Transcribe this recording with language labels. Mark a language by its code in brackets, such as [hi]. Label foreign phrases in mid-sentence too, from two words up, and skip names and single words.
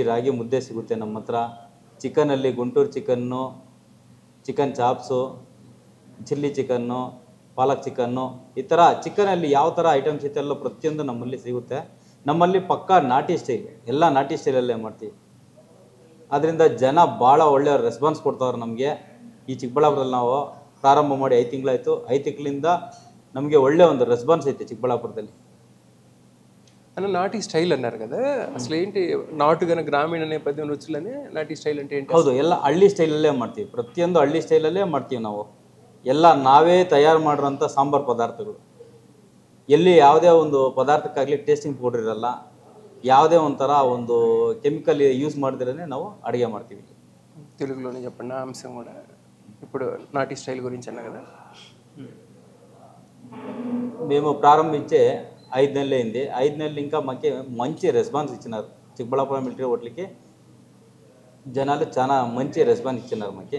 [kn] ರಾಗಿ ಮುದ್ದೆ ಸಿಗುತ್ತೆ ನಮ್ಮ ಹತ್ರ ಚಿಕನಲ್ಲಿ ಗುಂಟೂರು ಚಿಕನ್ನು [en] chicken chops chilli chicken [kn] ಪಾಲಕ್ ಚಿಕನ್ನು ಈ ಥರ ಚಿಕನಲ್ಲಿ ಯಾವ ಥರ ಐಟಮ್ಸ್ ಇತ್ತೆಲ್ಲ ಪ್ರತಿಯೊಂದು ನಮ್ಮಲ್ಲಿ ಸಿಗುತ್ತೆ ನಮ್ಮಲ್ಲಿ ಪಕ್ಕಾ ನಾಟಿ ಸ್ಟೈಲ್ ಎಲ್ಲ ನಾಟಿ ಸ್ಟೈಲಲ್ಲೇ ಮಾಡ್ತೀವಿ ಅದರಿಂದ ಜನ ಭಾಳ ಒಳ್ಳೆಯ ರೆಸ್ಪಾನ್ಸ್ ಕೊಡ್ತಾವ್ರೆ ನಮಗೆ ಈ ಚಿಕ್ಕಬಳ್ಳಾಪುರದಲ್ಲಿ ನಾವು ಪ್ರಾರಂಭ ಮಾಡಿ 5 ತಿಂಗಳಾಯಿತು 5 ತಿಂಗಳಿಂದ ನಮಗೆ ಒಳ್ಳೆ ಒಂದು రెస్పాన్స్ ಐತೆ చిక్కబళ్ళాపురದಲ್ಲಿ [te] అన్న నాటి స్టైల్ అన్నారు కదా అసలు ఏంటి నాటుగా గ్రామీణ నేపథ్యం రుచులనే నాటి స్టైల్ అంటే ఏంటి [kn] ಹೌದು ಎಲ್ಲ ಹಳ್ಳಿ ಸ್ಟೈಲಲ್ಲೇ ಮಾಡ್ತೀವಿ ಪ್ರತಿಯೊಂದು ಹಳ್ಳಿ ಸ್ಟೈಲಲ್ಲೇ ಮಾಡ್ತೀವಿ ನಾವು ಎಲ್ಲ ನಾವೇ ತಯಾರು ಮಾಡಿರೋಂಥ ಸಾಂಬಾರು ಪದಾರ್ಥಗಳು ಎಲ್ಲಿ ಯಾವುದೇ ಒಂದು ಪದಾರ್ಥಕ್ಕಾಗಲಿ [en] tasting powder [kn] ಇರಲ್ಲ ಯಾವುದೇ ಒಂಥರ ಒಂದು [en] chemical use [kn] ಮಾಡಿದ್ರೇ ನಾವು ಅಡುಗೆ ಮಾಡ್ತೀವಿ. [te] తెలుగులోనే చెప్పండి ఆ అంశం కూడా. ఇప్పుడు నాటి స్టైల్ గురించి అన్నా కదా. మేము ప్రారంభించే 5 నెలలు అయింది. 5 నెలలు ఇంకా మాకు మంచి రెస్పాన్స్ ఇచ్చినారు. చిక్కబళ్ళాపురం మిలిటరీ హోటల్కి జనాలు చాలా మంచి రెస్పాన్స్ ఇచ్చినారు మాకు.